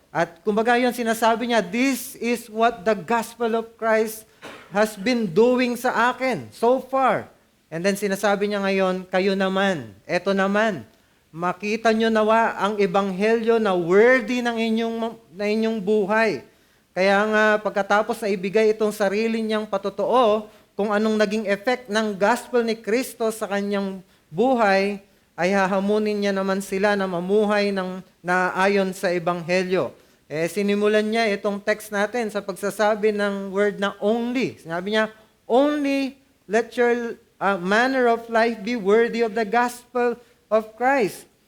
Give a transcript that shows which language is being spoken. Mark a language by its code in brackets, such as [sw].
[tl] At kumbaga yun, sinasabi niya, [en] this is what the gospel of Christ has been doing [tl] sa akin [en] so far. And then [tl] sinasabi niya ngayon, kayo naman, eto naman, makita nyo nawa ang ebanghelyo na worthy ng inyong buhay. Kaya nga, pagkatapos na ibigay itong sarili niyang patotoo, kung anong naging effect ng gospel ni Kristo sa kanyang buhay, ay hahamunin niya naman sila na mamuhay na ayon sa ebanghelyo. Sinimulan niya itong text natin sa pagsasabi ng word na only. Sinabi niya, [en] only let your manner of life be worthy of the gospel of Christ.